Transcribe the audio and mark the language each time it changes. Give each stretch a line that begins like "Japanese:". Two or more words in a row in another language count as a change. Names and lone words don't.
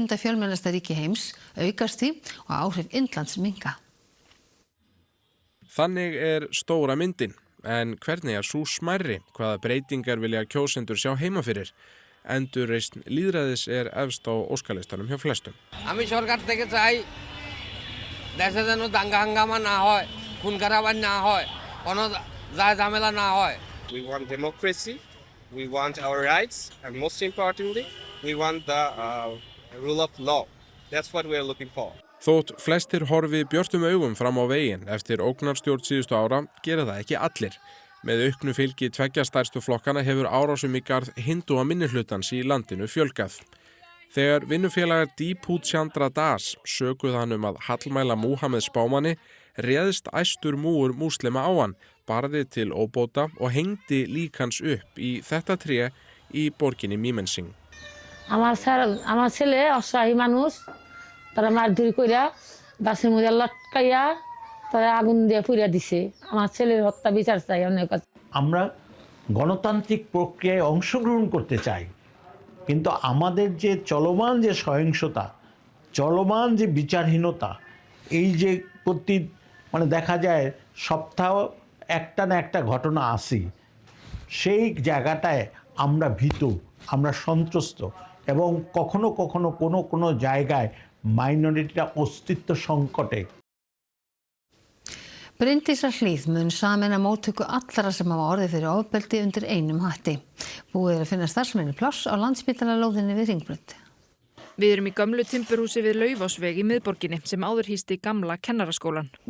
Icelandic: fjölmennasta ríki heims, aukast því og áhrif Indlands minnka. Þannig er stóra myndin, en hvernig er sú smærri? Hvaða breytingar vilja kjósendur sjá heima fyrir? Endurreisn lýðræðis er efst á óskalistanum hjá flestum.
Bangla: আমি সরকার থেকে চাই দেশে যেন দাঙ্গা হাঙ্গামা না হয়, খুন খারাপ না হয়, কোনো ঝামেলা না হয়।
English: We want democracy, we want our rights, and most importantly, we want the rule of law. That's what we are looking for.
Icelandic: Þótt flestir horfi björtum augum fram á veginn eftir ógnarstjórn síðustu ára gera það ekki allir. Með auknu fylgi 2 stærstu flokkana hefur árásum í garð hindúa minnihlutans í landinu fjölgað. Þegar vinnufélagar Deepu Chandra Das sökuðu hann að hallmæla Múhameð spámanni, réðst æstur múur múslima á hann, barði til óbóta og hengdi lík hans upp í þetta tré í borginni Mymensingh.
Bangla: আমার ছেলে অসহায় মানুষ, তারা মারধর কইরা গাছের মধ্যে লটকাইয়া তারা আগুন দিয়ে পুড়িয়ে দিছে। আমার ছেলের হত্যা বিচার চাই অনেক কাছে। আমরা গণতান্ত্রিক প্রক্রিয়ায় অংশগ্রহণ করতে চাই, কিন্তু আমাদের যে চলমান যে সহিংসতা, চলমান যে বিচারহীনতা, এই যে দেখা যায় সপ্তাহ একটা না একটা ঘটনা আসি, সেই জায়গাটায় আমরা ভীত, আমরা সন্ত্রস্ত এবং কখনো কখনো কোনো জায়গায় মাইনরিটিরা অস্তিত্ব সংকটে।
Icelandic: Bryndísarhlíð mun sameina móttöku allra sem hafa orðið fyrir ofbeldi undir einum hatti. Búið að finna starfsmenni pláss á Landspítalalóðinni við Hringbraut. Við erum í gömlu timburhúsi við Laufásveg í miðborginni sem áður hýsti gamla kennaraskólan.